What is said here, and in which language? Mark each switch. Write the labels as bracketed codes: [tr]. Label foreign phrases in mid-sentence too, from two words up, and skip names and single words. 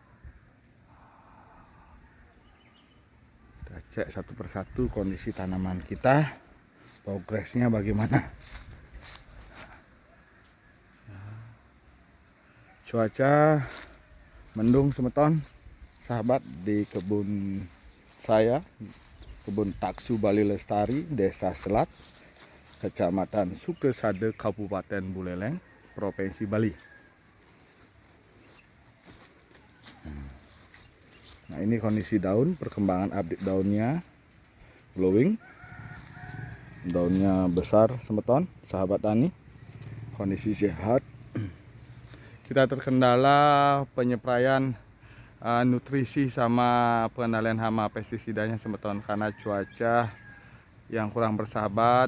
[id] Kita cek satu persatu kondisi tanaman kita, progresnya bagaimana. Cuaca mendung semeton, sahabat, di kebun saya, kebun Taksu Bali Lestari, Desa Selat, Kecamatan Sukesade, Kabupaten Buleleng, Provinsi Bali. Nah, ini kondisi daun, perkembangan update daunnya glowing. Daunnya besar semeton, sahabat tani. Kondisi sehat. Kita terkendala penyepraian nutrisi sama pengendalian hama pestisidanya semeton karena cuaca yang kurang bersahabat.